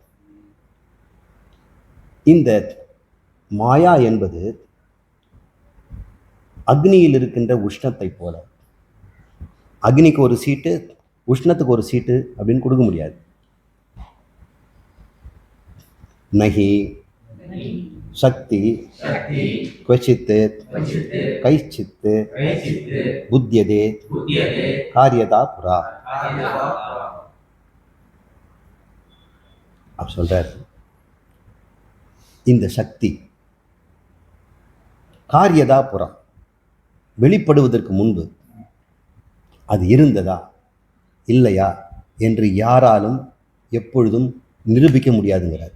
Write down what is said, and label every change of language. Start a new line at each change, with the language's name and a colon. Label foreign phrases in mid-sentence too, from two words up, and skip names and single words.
Tamil: இந்த மாயா என்பது அக்னியில் இருக்கின்ற உஷ்ணத்தை போல. அக்னிக்கு ஒரு சீட்டு, உஷ்ணத்துக்கு ஒரு சீட்டு அப்படின்னு கொடுக்க முடியாது.
Sanskrit: नहि शक्ति क्वचित् कैश्चित् बुध्यते कार्यता पुरा.
Tamil: அப்ப சொல்றார், இந்த சக்தி
Sanskrit: कार्यता पुरा,
Tamil: வெளிப்படுவதற்கு முன்பு அது இருந்ததா இல்லையா என்று யாராலும் எப்பொழுதும் நிரூபிக்க முடியாதுங்கிறார்.